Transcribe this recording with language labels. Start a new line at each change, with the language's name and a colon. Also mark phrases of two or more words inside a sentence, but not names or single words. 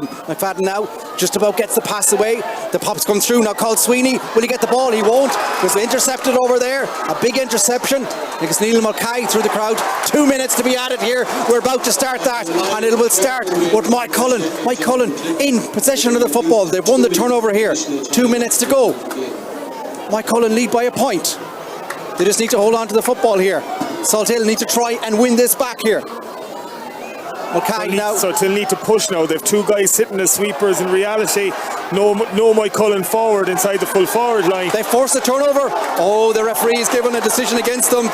English: McFadden now just about gets the pass away. The pops come through, now called Sweeney. Will he get the ball? He won't. It was intercepted over there. A big interception. Because Neil Mulcahy through the crowd. 2 minutes to be added here. We're about to start that, and it will start with Maigh Cuilinn in possession of the football. They've won the turnover here. 2 minutes to go. Maigh Cuilinn lead by a point. They just need to hold on to the football here. Salthill need to try and win this back here. Okay, now. So they'll need to push now. They've 2 guys sitting as sweepers. In reality, no Maigh Cuilinn forward inside the full forward line. They force the turnover. Oh, the referee is given a decision against them.